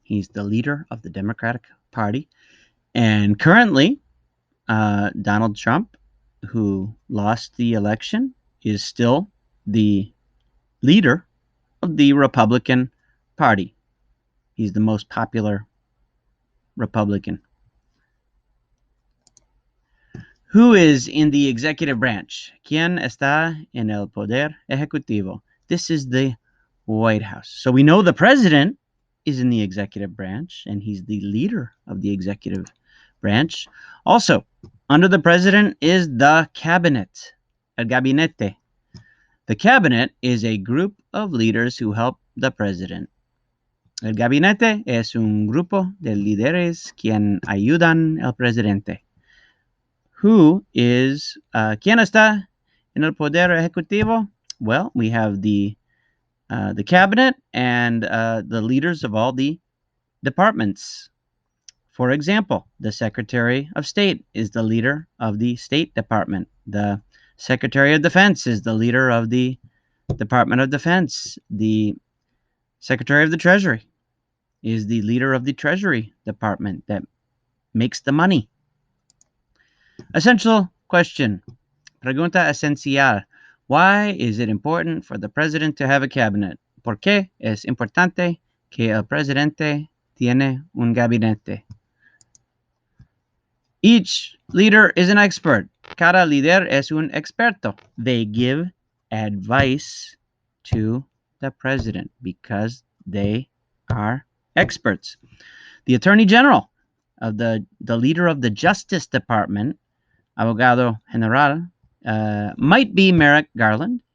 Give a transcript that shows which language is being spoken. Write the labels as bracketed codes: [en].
[en] He's the leader of the Democratic Party. And currently, Donald Trump, who lost the election, is still the leader of the Republican Party. He's the most popular Republican. Who is in the executive branch? [es] ¿Quién está en el poder ejecutivo? [en] This is the White House. So we know the president is in the executive branch, and he's the leader of the executive branch. Also, under the president is the cabinet, [es] el gabinete. [en] The cabinet is a group of leaders who help the president. [es] El gabinete es un grupo de líderes quien ayudan al presidente. [en] Who is, [es] ¿quién está en el poder ejecutivo? [en] Well, we have the cabinet and the leaders of all the departments. For example, the Secretary of State is the leader of the State Department. The Secretary of Defense is the leader of the Department of Defense. The Secretary of the Treasury is the leader of the Treasury Department that makes the money. Essential question. [es] Pregunta esencial. [en] Why is it important for the president to have a cabinet? [es] ¿Por qué es importante que el presidente tiene un gabinete? [en] Each leader is an expert. [es] Cada líder es un experto. [en] They give advice to the president because they are experts. The Attorney General of the leader of the Justice Department, Abogado General, might be Merrick Garland.